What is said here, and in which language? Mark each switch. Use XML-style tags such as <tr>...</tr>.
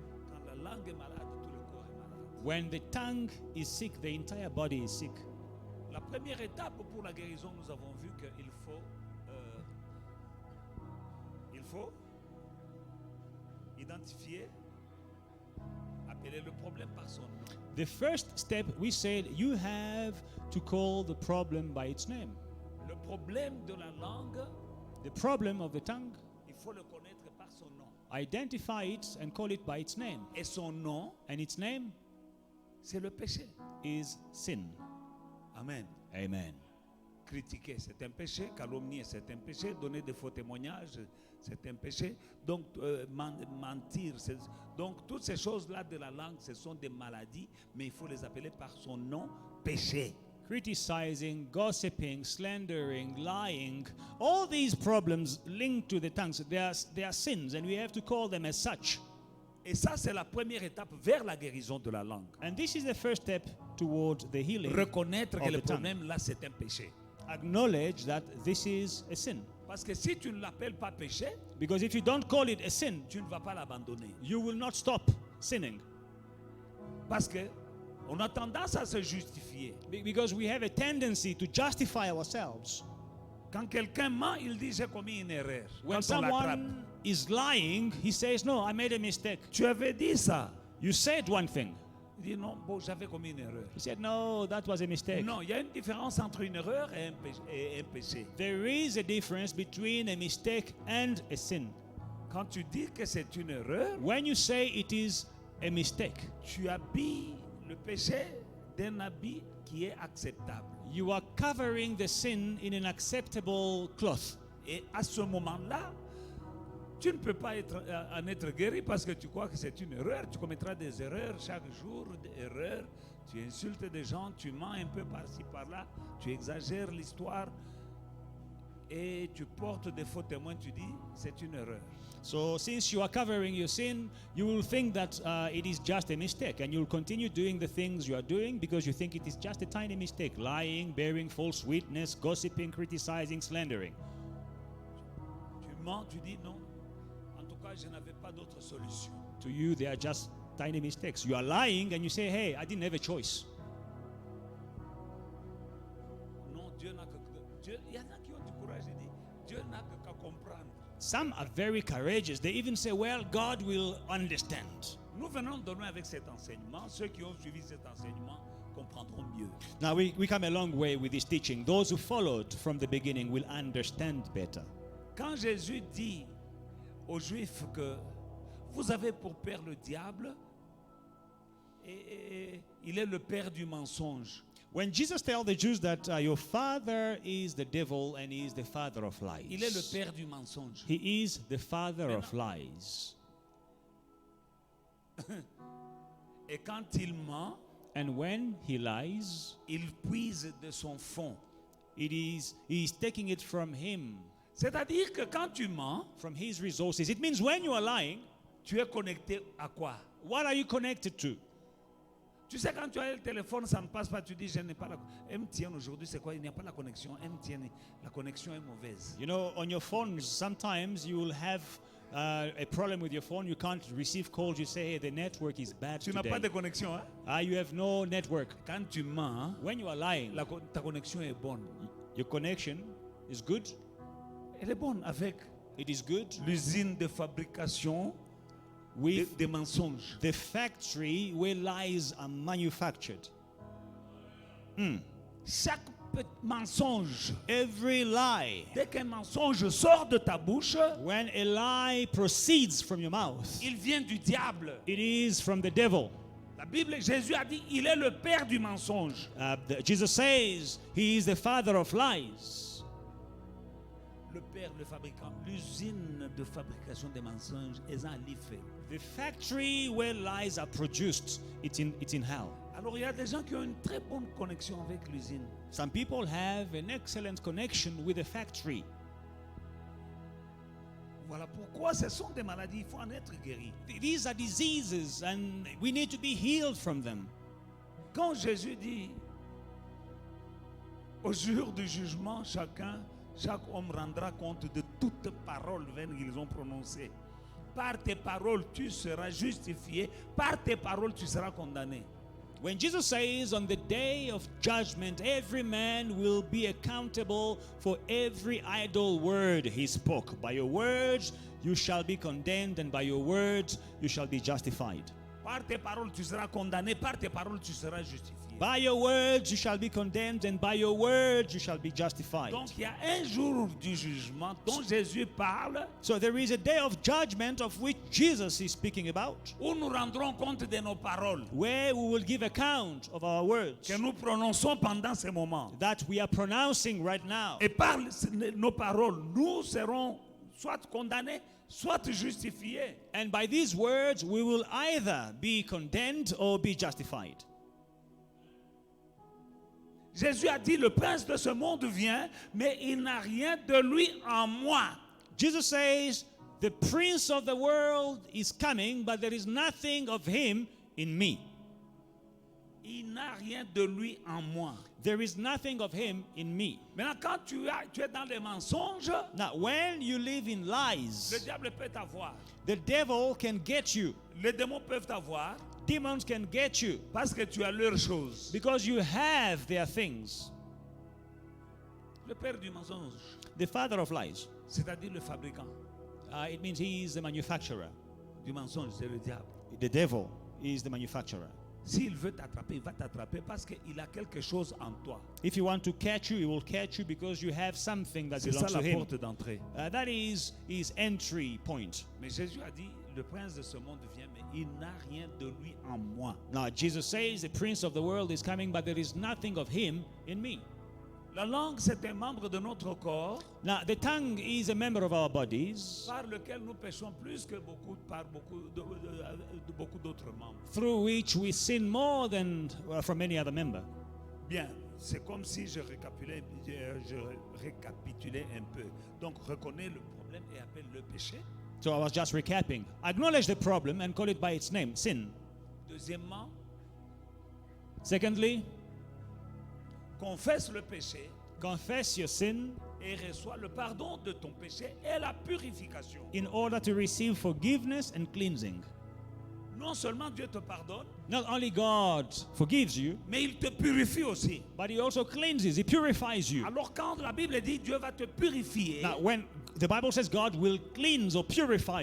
<fr>Quand la langue est malade, tout le corps est malade.</fr> <en>When the tongue is sick, the entire body is sick.</en> <fr>La première étape pour la guérison, nous avons vu qu'il faut identifier, appeler le problème par son nom.</fr> <en>The first step, we said, you have to call the problem by its name.</en> <fr>Le problème de la langue,</fr> <en>The problem of the tongue,</en> <fr>il faut le connaître par son nom.</fr> <en>identify it and call it by its name.</en> <fr>Et son nom,</fr> <en>And its name</en> <fr>c'est le péché.</fr> <en>is sin.</en> <fr>Amen.</fr> <en>Amen.</en> <fr>critiquer, c'est un péché. Calomnier, c'est un péché. Donner des faux témoignages, c'est un péché. Donc, mentir. Donc, toutes ces choses-là de la langue, ce sont des maladies, mais il faut les appeler par son nom, péché.</fr> <en>Criticizing, gossiping, slandering, lying, all these problems linked to the tongues, they are sins, and we have to call them as such.</en> <fr>Et ça, c'est la première étape vers la guérison de la langue.</fr> <en>And this is the first step toward the healing.</en> <fr>Reconnaître</fr> <en>of</en> <fr>que</fr> <en>the</en> <fr>le</fr> <en>tongue.</en> <fr>problème là, c'est un péché.</fr> <en>Acknowledge that this is a sin.</en> <fr>Parce que si tu ne l'appelles pas péché,</fr> <en>Because if you don't call it a sin,</en> <fr>tu ne vas pas l'abandonner.</fr> <en>you will not stop sinning.</en> <fr>Parce que on a tendance à se justifier.</fr> <en>Because we have a tendency to justify ourselves.</en> <fr>Quand quelqu'un ment, il dit j'ai commis une erreur.</fr> <en>When</en> <fr>Quand on l'attrape.</fr> <en>someone is lying, he says, no, I made a mistake.</en> <fr>Tu avais dit ça.</fr> <en>You said one thing.</en> <fr>Il dit non, bon, j'avais commis une erreur.</fr> <en>He said, no, that was a mistake.</en> <fr>Non, il y a une différence entre une erreur et un péché.</fr> <en>There is a difference between a mistake and a sin.</en> <fr>Quand tu dis que c'est une erreur,</fr> <en>When you say it is a mistake,</en> <fr>tu habilles le péché d'un habit qui est acceptable.</fr> <en>you are covering the sin in an acceptable cloth.</en> <fr>Et à ce moment-là, tu ne peux pas en être guéri parce que tu crois que c'est une erreur. Tu commettras des erreurs chaque jour, des erreurs. Tu insultes des gens, tu mens un peu par-ci, par-là. Tu exagères l'histoire et tu portes des faux témoins. Tu dis, c'est une erreur.</fr> <en>So since you are covering your sin, you will think that it is just a mistake, and you'll continue doing the things you are doing because you think it is just a tiny mistake: lying, bearing false witness, gossiping, criticizing, slandering.</en> <fr>Tu mens, tu dis non. En tout cas, je n'avais pas d'autre solution.</fr> <en>To you, they are just tiny mistakes. You are lying and you say, hey, I didn't have a choice.</en> <fr>Non, Dieu n'a que... Il y en a qui ont du courage et disent, Dieu n'a que qu'à comprendre.</fr> <en>Some are very courageous. They even say, well, God will understand.</en> <fr>Nous venons de loin avec cet enseignement. Ceux qui ont suivi cet enseignement comprendront mieux.</fr> <en>Now, we come a long way with this teaching. Those who followed from the beginning will understand better.</en> <fr>Quand Jésus dit aux Juifs que vous avez pour père le diable et il est le père du mensonge.</fr> <en>When Jesus tells the Jews that your father is the devil and he is the father of lies,</en> <fr>Il est le père du mensonge.</fr> <en>he is the father of lies.</en> <fr>Et quand il ment,</fr> <en>And when he lies,</en> <fr>il puise de son fond.</fr> <en>he is taking it from him,</en> <fr>C'est-à-dire que quand tu mens,</fr> <en>from his resources. It means when you are lying,</en> <fr>tu es connecté à quoi?</fr> <en>what are you connected to?</en> <fr>Tu sais, quand tu as le téléphone, ça ne passe pas, tu dis, je n'ai pas la... MTN aujourd'hui, c'est quoi? Il n'y a pas la connexion. MTN, la connexion est mauvaise.</fr> <en>You know, on your phones, sometimes you will have a problem with your phone. You can't receive calls. You say, hey, the network is bad</en> <fr>Tu n'as pas de connexion, hein?</fr> <en>You have no network.</en> <fr>Quand tu mens,</fr> <en>When you are lying,</en> <fr>ta connexion est bonne.</fr> <en>your connection is good.</en> <fr>Elle est bonne avec</fr> <en>It is good</en> <fr>l'usine de fabrication</fr> <en>with</en> <fr>des mensonges.</fr> <en>the factory where lies are manufactured.</en> <fr>Chaque petit mensonge,</fr> <en>Every lie,</en> <fr>dès qu'un mensonge sort de ta bouche,</fr> <en>when a lie proceeds from your mouth,</en> <fr>il vient du diable.</fr> <en>it is from the devil.</en> <fr>La Bible, Jésus a dit, il est le père du mensonge.</fr> <en>Jesus says he is the father of lies.</en> <fr>Le père, le fabricant, l'usine de fabrication des mensonges est en l'IFE.</fr> <en>The factory where lies are produced, it's in hell.</en> <fr>Alors il y a des gens qui ont une très bonne connexion avec l'usine.</fr> <en>Some people have an excellent connection with the factory.</en> <fr>Voilà pourquoi ce sont des maladies, il faut en être guéri.</fr> <en>These are diseases and we need to be healed from them.</en> <fr>Quand Jésus dit, au jour du jugement, chaque homme rendra compte de toutes paroles vaines qu'ils ont prononcées. Par tes paroles, tu seras justifié. Par tes paroles, tu seras condamné.</fr> <en>When Jesus says on the day of judgment, every man will be accountable for every idle word he spoke. By your words, you shall be condemned, and by your words, you shall be justified.</en> <fr>Par tes paroles, tu seras condamné. Par tes paroles, tu seras justifié.</fr> <en>By your words you shall be condemned, and by your words you shall be justified.</en> <fr>Donc il y a un jour du jugement dont Jésus parle,</fr> <en>So there is a day of judgment of which Jesus is speaking about,</en> <fr>où nous rendrons compte de nos paroles</fr> <en>where we will give account of our words</en> <fr>que nous prononçons pendant ces moments.</fr> <en>that we are pronouncing right now.</en> <fr>Et par nos paroles, nous serons soit condamnés, soit justifiés.</fr> <en>And by these words we will either be condemned or be justified.</en> <fr>Jésus a dit, le prince de ce monde vient, mais il n'a rien de lui en moi.</fr> <en>Jesus says, the prince of the world is coming, but there is nothing of him in me.</en> <fr>Il n'a rien de lui en moi.</fr> <en>There is nothing of him in me.</en> <fr>Maintenant, quand tu es dans les mensonges,</fr> <en>Now, when you live in</en> <fr>le</fr> <en>lies,</en> <fr>diable peut t'avoir.</fr> <en>the devil can get you.</en> <fr>Les démons peuvent t'avoir</fr> <en>Demons can get you</en> <fr>parce que tu as leurs choses.</fr> <en>because you have their things.</en> <fr>Le père du mensonge,</fr> <en>The father of lies,</en> <fr>c'est-à-dire le fabricant</fr> <en>it means he is the manufacturer.</en> <fr>du mensonge, c'est le diable.</fr> <en>The devil is the manufacturer.</en> <fr>S'il veut t'attraper, il va t'attraper parce qu'il a quelque chose en toi.</fr> <en>If he wants to catch you, he will catch you because you have something that</en> <fr>C'est ça</fr> <en>belongs</en> <fr>la</fr> <en>to him.</en> <fr>porte d'entrée.</fr> <en>That is his entry point.</en> <fr>Mais Jésus a dit, le prince de ce monde vient, mais il n'a rien de lui en moi.</fr> <en>Now, Jesus says, the prince of the world is coming, but there is nothing of him in me.</en> <fr>La langue, c'est un membre de notre corps</fr> <en>Now, the tongue is a member of our bodies</en> <fr>par lequel nous péchons plus que par beaucoup d'autres membres.</fr> <en>through which we sin more than from any other member.</en> <fr>Bien, c'est comme si je récapitulais un peu. Donc, reconnais le problème et appelle le péché.</fr> <en>So I was just recapping. Acknowledge the problem and call it by its name, sin.</en> <fr>Deuxièmement,</fr> <en>Secondly,</en> <fr>confesse le péché</fr> <en>confess your sin</en> <fr>et reçois le pardon de ton péché et la purification.</fr> <en>in order to receive forgiveness and cleansing.</en> <fr>Non seulement Dieu te pardonne,</fr> <en>Not only God forgives you,</en> <fr>mais il te purifie aussi.</fr> <en>but he also cleanses, he purifies you.</en> <fr>Alors quand la Bible dit Dieu va te purifier,</fr> <en>Now, when the Bible says God will cleanse or purify</en>